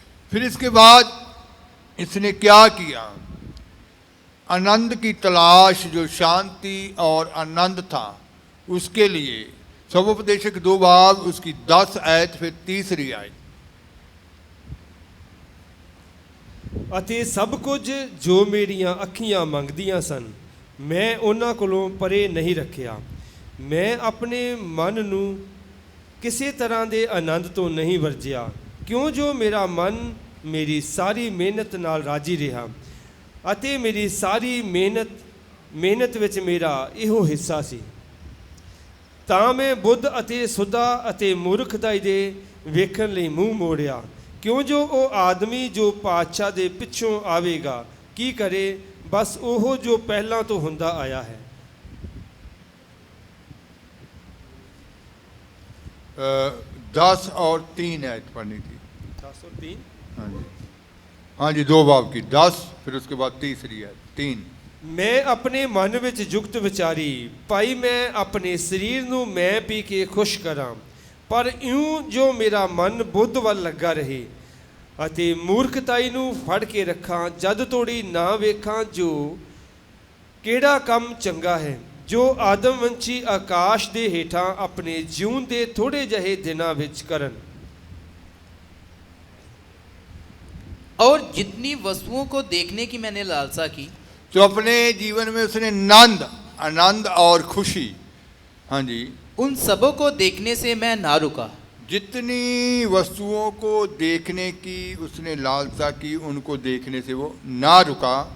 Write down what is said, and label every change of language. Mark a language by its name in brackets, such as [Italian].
[Hindi] फिर इसके बाद इसने क्या किया, आनंद की तलाश, जो शांति और आनंद था, उसके लिए सबोपदेशक 2 बाब उसकी 10 आयत फिर 3 आयत। [Punjabi] ਅਤੇ ਸਭ ਕੁਝ ਜੋ ਮੇਰੀਆਂ ਅੱਖੀਆਂ ਮੰਗਦੀਆਂ ਸਨ ਮੈਂ ਉਹਨਾਂ ਕੋਲੋਂ ਪਰੇ ਨਹੀਂ ਰੱਖਿਆ। ਮੈਂ ਆਪਣੇ ਮਨ ਨੂੰ ਕਿਸੇ ਤਰ੍ਹਾਂ ਦੇ ਆਨੰਦ ਤੋਂ ਨਹੀਂ ਵਰਜਿਆ, ਕਿਉਂ ਜੋ ਮੇਰਾ ਮਨ ਮੇਰੀ ਸਾਰੀ ਮਿਹਨਤ ਨਾਲ ਰਾਜੀ ਰਿਹਾ, ਅਤੇ ਮੇਰੀ ਸਾਰੀ ਮਿਹਨਤ ਵਿੱਚ ਮੇਰਾ ਇਹੋ ਹਿੱਸਾ ਸੀ। ਤਾਂ ਮੈਂ ਬੁੱਧ ਅਤੇ ਸੁਧਾ ਅਤੇ ਮੂਰਖਤਾਈ ਦੇ ਵੇਖਣ ਲਈ ਮੂੰਹ ਮੋੜਿਆ, ਕਿਉਂ ਜੋ ਉਹ ਆਦਮੀ ਜੋ ਪਾਤਸ਼ਾਹ ਦੇ ਪਿੱਛੋਂ ਆਵੇਗਾ ਕੀ ਕਰੇ, ਬਸ ਉਹ ਜੋ ਪਹਿਲਾਂ ਤੋਂ ਹੁੰਦਾ ਆਇਆ ਹੈ। [Hindi] 10 और 3 आयत पढ़नी थी। 10 और 3। हाँ जी, हाँ जी, 2 बाब की 10 फिर उसके बाद 3 आयत 3। [Punjabi] ਮੈਂ ਆਪਣੇ ਮਨ ਵਿੱਚ ਜੁਗਤ ਵਿਚਾਰੀ, ਭਾਈ ਮੈਂ ਆਪਣੇ ਸਰੀਰ ਨੂੰ ਮੈਂ ਪੀ ਕੇ ਖੁਸ਼ ਕਰਾਂ, ਪਰ ਇਉਂ ਜੋ ਮੇਰਾ ਮਨ ਬੁੱਧ ਵੱਲ ਲੱਗਾ ਰਹੇ ਅਤੇ ਮੂਰਖਤਾਈ ਨੂੰ ਫੜ ਕੇ ਰੱਖਾਂ, ਜਦ ਤੋੜੀ ਨਾ ਵੇਖਾਂ ਜੋ ਕਿਹੜਾ ਕੰਮ ਚੰਗਾ ਹੈ, ਜੋ ਆਦਮਵੰਸ਼ੀ ਆਕਾਸ਼ ਦੇ ਹੇਠਾਂ ਆਪਣੇ ਜਿਉਣ ਦੇ ਥੋੜ੍ਹੇ ਜਿਹੇ ਦਿਨਾਂ ਵਿੱਚ ਕਰਨ। [Hindi] और जितनी वस्तुओं को देखने की मैंने लालसा की, तो अपने जीवन में उसने आनंद और खुशी, हाँ जी, उन सबों को देखने से मैं ना रुका। जितनी वस्तुओं को देखने की उसने लालसा की, उनको देखने से वो ना रुका।